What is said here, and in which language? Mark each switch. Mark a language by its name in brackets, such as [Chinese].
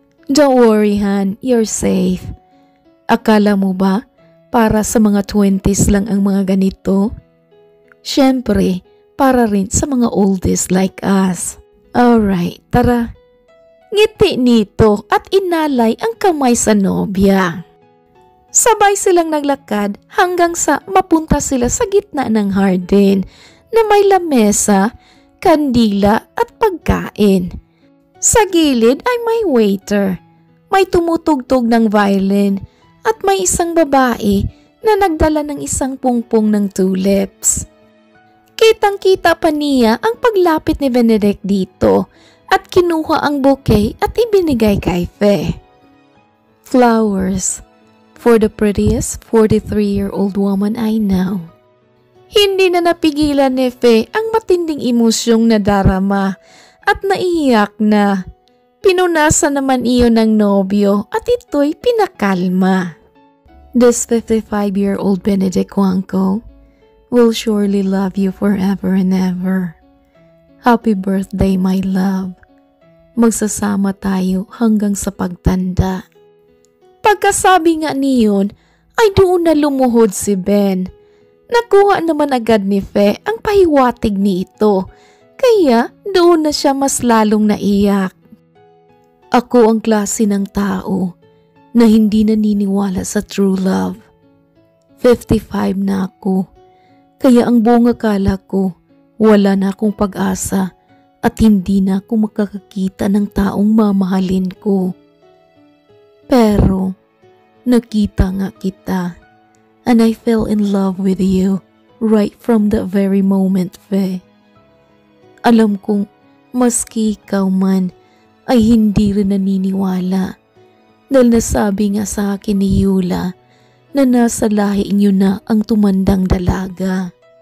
[English] Don't worry Han, you're safe. [Filipino] Akala mo ba para sa mga 20s lang ang mga ganito? Siyempre, para rin sa mga [English] oldies like us. [Filipino] Alright, tara. Ngiti nito at inalay ang kamay sa nobya. Sabay silang naglakad hanggang sa mapunta sila sa gitna ng hardin na may lamesa, kandila at pagkain. Sa gilid ay may waiter, may tumutugtog ng violin at may isang babae na nagdala ng isang pungpong ng tulips. Kitang-kita pa niya ang paglapit ni Benedict dito at kinuha ang bouquet at ibinigay kay Fe. [English] Flowers for the prettiest 43-year-old woman I know. [Filipino] Hindi na napigilan ni Fe ang matinding emosyong nadarama at naiyak na. Pinunasan naman iyon ng nobyo at ito'y pinakalma. [English] This 55-year-old Benedict Juanco will surely love you forever and ever. Happy birthday, my love. [Filipino] Magsasama tayo hanggang sa pagtanda. Pagkasabi nga niyon, ay doon na lumuhod si Ben. Nakuha naman agad ni Fe ang pahiwatig ni ito, kaya doon na siya mas lalong naiyak. Ako ang klase ng tao na hindi naniniwala sa true love. 55 na ako, kaya ang buong akala ko wala na akong pag-asa at hindi na ako makakakita ng taong mamahalin ko. Pero nakita nga kita [English] and I fell in love with you right from the very moment, Fe. [Filipino] Alam kong maski ikaw man ay hindi rin naniniwala dahil nasabi nga sa akin ni Yula na nasa lahi niyo na ang tumandang dalaga.